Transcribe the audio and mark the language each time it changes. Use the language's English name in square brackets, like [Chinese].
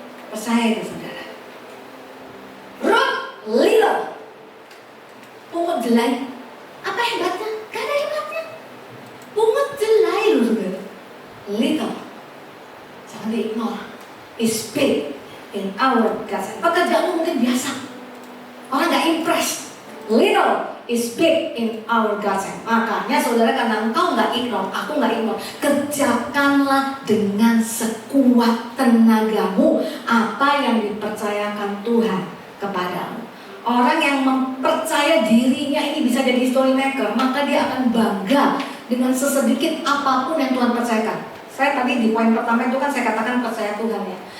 [Indonesian] Percaya itu saudara. Ruth little, pungut jelai. Apa hebatnya? Gak ada hebatnya. Pungut jelai loh saudara. [English] Little, [Indonesian] jangan di-ignore, [English] is big in our God's hand. [Indonesian] Pekerjaanmu mungkin biasa, orang gak impress. [English] Little is big in our God's hand. [Indonesian] Makanya saudara, karena engkau gak ignore, aku gak ignore, kerjakanlah dengan sekuat tenagamu apa yang dipercayakan Tuhan kepadamu. Orang yang mempercaya dirinya ini bisa jadi history maker, maka dia akan bangga dengan sesedikit apapun yang Tuhan percayakan. Saya tadi di poin pertama itu kan saya katakan percaya Tuhan ya.